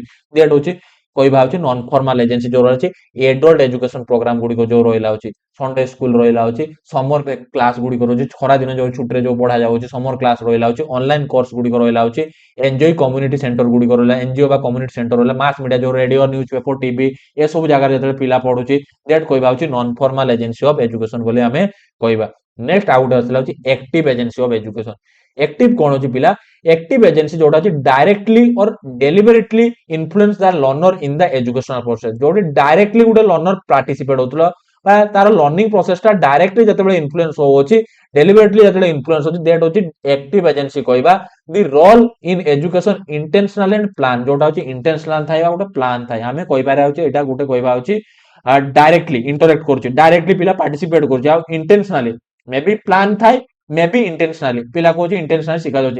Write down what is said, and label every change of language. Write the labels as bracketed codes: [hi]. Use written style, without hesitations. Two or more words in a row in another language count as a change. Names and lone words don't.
[or] ଦେଟ୍ ହଉଛି କହିବା ହଉଛି [en] non formal agency [or] ଯୋଉ ରହିଛି। [en] adult education program [or] ଗୁଡିକ ଯୋଉ ରହିଲା ହଉଛି, [en] Sunday school [or] ରହିଲା ହଉଛି, [en] summer class [or] ଗୁଡିକ ରହୁଛି, ଖରା ଦିନ ଯୋଉ ଛୁଟିରେ ଯୋଉ ପଢା ଯାଉଛି, [en] summer class [or] ରହିଲା ହଉଛି, [en] online course [or] ଗୁଡିକ ରହିଲା ହଉଛି, [en] enjoy community center [or] ଗୁଡିକ ରହିଲା, ଏନଜିଓ ବା [en] community center [or] ରହିଲା, [en] mass media [or] ଯୋଉ [en] radio, news paper, TV, [or] ଏସବୁ ଜାଗାରେ ଯେତେବେଳେ ପିଲା ପଢୁଛି, ଦେଟ୍ କହିବା ହଉଛି [en] non formal agency of education [or] ବୋଲି ଆମେ କହିବା। ନେକ୍ସଟ ଆଉ ଗୋଟେ ଆସିଲା ହଉଛି [en] active agency of education. [or] ଆକ୍ଟିଭ କଣ ହଉଛି ପିଲା, [en] active agency [or] ଯୋଉଟା ଅଛି [en] directly or deliberately influence the learner in the educational process, [or] ଯୋଉଠି directly ଗୋଟେ [en] learner participate [or] ହଉଥିଲା ବା ତାର [en] learning process [or] ଟା ଡାଇରେକ୍ଟଲି ଯେତେବେଳେ ଇନଫ୍ଲୁଏନ୍ସ ହଉଛି, ଡେଲିବରେଟଲି ଯେତେବେଳେ ଇନଫ୍ଲୁଏନ୍ସ ହଉଛି, ଦେଟ୍ ହଉଛି [en] active agency [or] କହିବା। [en] the role in education intentional and plan, [or] ଯୋଉଟା ହଉଛି ଇଣ୍ଟେନସନାଲ ଥାଏ ବା ଗୋଟେ ପ୍ଲାନ୍ ଥାଏ, ଆମେ କହିପାରିବା ହଉଛି ଏଇଟା ଗୋଟେ କହିବା ହଉଛି [en] directly interact [or] କରୁଛି, ଡାଇରେକ୍ଟଲି ପିଲା ପାର୍ଟିସିପେଟ କରୁଛି, ଆଉ [en] intentionally may be plan [or] ଥାଏ, [en] may be intentionally [or] ପିଲା କହୁଛି ଇଣ୍ଟେନସନାଲି ଶିଖାଯାଉଛି।